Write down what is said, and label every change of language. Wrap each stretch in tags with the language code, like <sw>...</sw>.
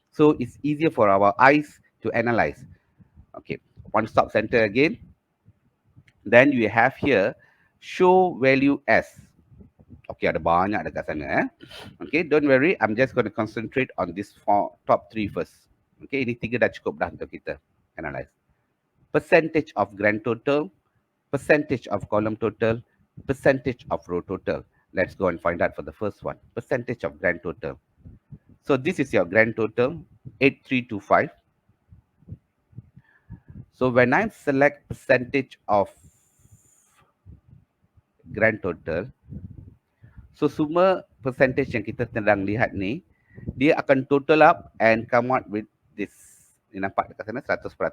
<en>So it's easier for our eyes to analyze. Okay, one stop center again. Then you have here show value as. Okay,</en> <ms>ada banyak dekat sana.</ms> <en>Okay, don't worry. I'm just going to concentrate on this top three first.</en> <ms>Okay, ini tiga dah cukup dah untuk kita analyze.</ms> <en>Percentage of grand total, percentage of column total, percentage of row total. Let's go and find out for the first one. Percentage of grand total. So this is your grand total, 8325. So when I select percentage of grand total, so</en> <ms>semua percentage yang kita sedang lihat ni, dia akan</ms> <en>total up and come out with this.</en> <ms>Ni nampak dekat sana</ms> <en>100%.</en>